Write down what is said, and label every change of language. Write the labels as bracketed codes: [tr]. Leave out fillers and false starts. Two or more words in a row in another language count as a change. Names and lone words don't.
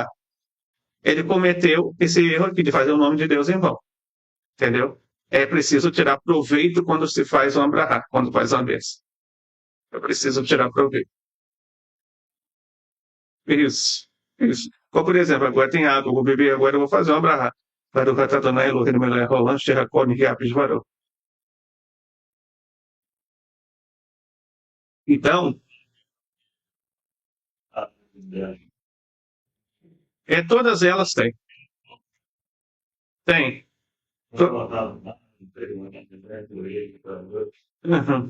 [pt] Ele cometeu esse erro aqui de fazer o nome de Deus em vão. Entendeu? É preciso tirar proveito quando se faz um Abraham, quando faz uma bênção. É preciso tirar proveito. Isso. Como, por exemplo, agora tem água, eu vou beber agora, eu vou fazer um Abraham. [he] ברוך אתה אדני אלהינו מלך העולם, אשר הכל נהיה בדברו. [pt] Então, todas elas têm. Tem. Uhum.